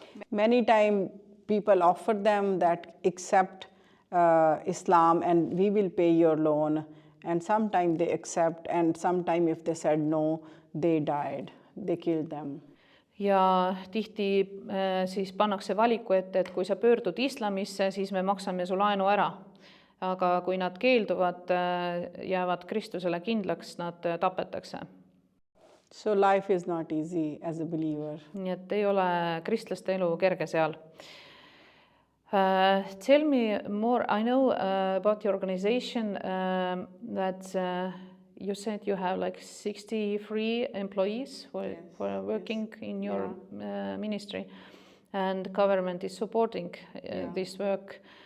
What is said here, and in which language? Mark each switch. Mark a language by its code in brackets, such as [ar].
[en] Many times people offer them that accept Islam and we will pay your loan, and sometimes they accept and sometimes if they said no, they died, they killed them. [et] Ja tihti siis pannakse valiku ette, et kui sa pöördud islamisse, siis me maksame su laenu ära. Aga kui nad keelduvad, jäävad Kristusele kindlaks, nad tapetakse. [en] So life is not easy as a believer. [et] Nii et ei ole kristlaste elu kerge seal. [en] Tell me more. I know about your organization that you said you have like 63 employees for working in your ministry, and government is supporting this work.